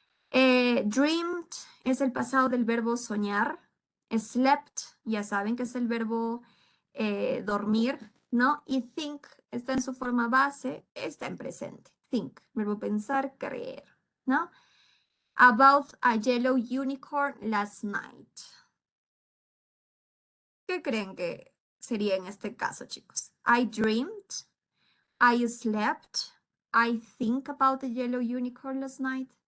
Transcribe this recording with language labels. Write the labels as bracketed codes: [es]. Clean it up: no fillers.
[es] Dreamed es el pasado del verbo soñar. Slept, ya saben que es el verbo dormir, ¿no? Y think está en su forma base, está en presente. Think, verbo pensar, creer, ¿no? [en] About a yellow unicorn last night. [es] ¿Qué creen que sería en este caso, chicos? [en] I dreamed, I slept, I think about the yellow unicorn last night.